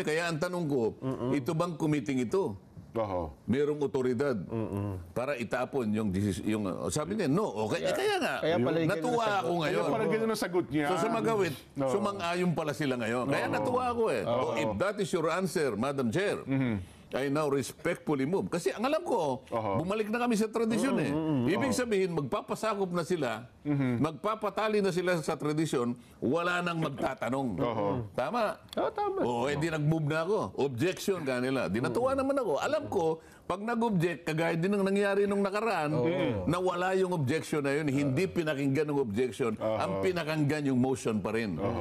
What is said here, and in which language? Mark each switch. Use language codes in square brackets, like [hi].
[tl] Kaya ang tanong ko, ito bang committee ito? Merong otoridad para itapon yung sabi niya, no. Okay, kaya nga. Kaya pala yung natuwa ganun ako ngayon. Kaya parang ganun ang sagot niya. So sa magawit, sumang-ayon pala sila ngayon. Kaya natuwa ako eh. [en] If that is your answer, Madam Chair, I now respectfully move. [tl] Kasi ang alam ko, bumalik na kami sa tradisyon eh. Ibig sabihin, magpapasakop na sila, magpapatali na sila sa tradisyon, wala nang magtatanong. Tama? Tama. Hindi nag-move na ako. Objection kanila. Di natuwa naman ako. Alam ko, pag nag-object, kagaya din ang nangyari nung nakaraan, na wala yung objection na yun, hindi pinakinggan ng objection, ang pinakinggan yung motion pa rin.